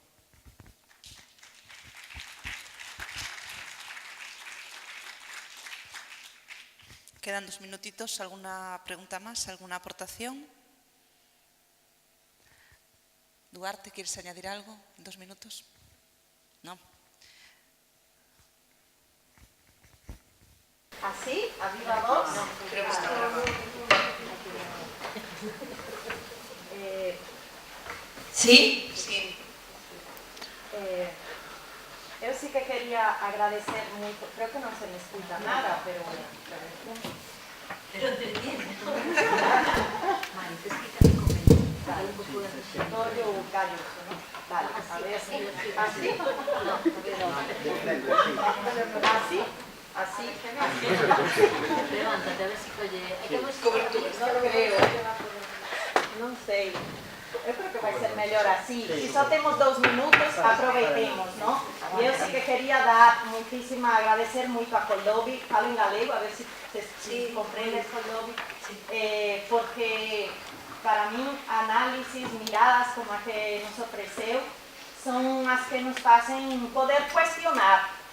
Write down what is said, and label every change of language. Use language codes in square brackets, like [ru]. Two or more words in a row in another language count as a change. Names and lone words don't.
[es] Quedan 2 minutitos. ¿Alguna pregunta más? ¿Alguna aportación? Duarte, ¿quieres añadir algo en 2 minutos? No. ¿Así? ¿A viva voz? No, creo que está grabado. ¿Sí? Sí. [gl] Eu sí que quería agradecer moito, creo que non se me escuta nada, pero [es] Pero entretiene. Mari, te explica el comentario. Victorio Galloso, ¿no? Vale, a ver, así. Así. Levántate, a ver si oye. [gl] Non creo. Non sei. Eu creo que vai ser mellor así. Si só temos 2 minutos, aproveitemos, ¿no? E eu sí que quería dar agradecer moito a Coldovi, falo en galego, a ver si comprendes, Coldovi, porque [es] para mí análisis, [gl] miradas como a que nos ofreceu, son as que nos facen poder cuestionar